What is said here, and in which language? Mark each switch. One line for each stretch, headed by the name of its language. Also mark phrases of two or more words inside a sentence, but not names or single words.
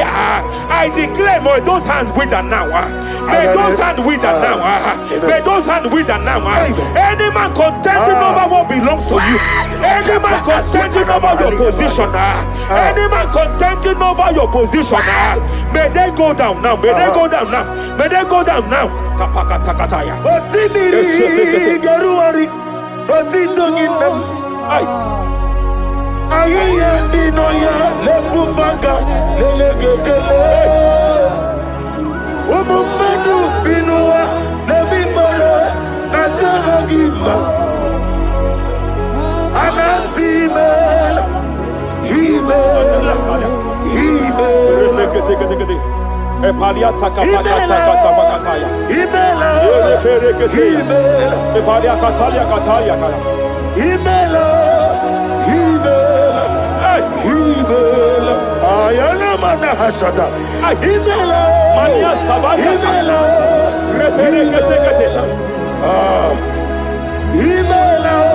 English: I declare, may those hands wither now. May those hands wither now. May those hands wither now. Any man contending over what belongs to you. Any man contending over your position. Any man contending over your position. May they go down now. May they go down now. May they go down now. Kapakatakataya. Osimiri Garuari. Otitonginem. Ayaya Dinoya Lefufaka Lelegele. Umumenu Binua Levimara Najahagima Anasimela Himela Epalia takapakata pakataya. Himela Epalia katalia kataya kaya. Himela Ayana mana hashata. Himela Mania sabaya. Himela Reperekete. Himela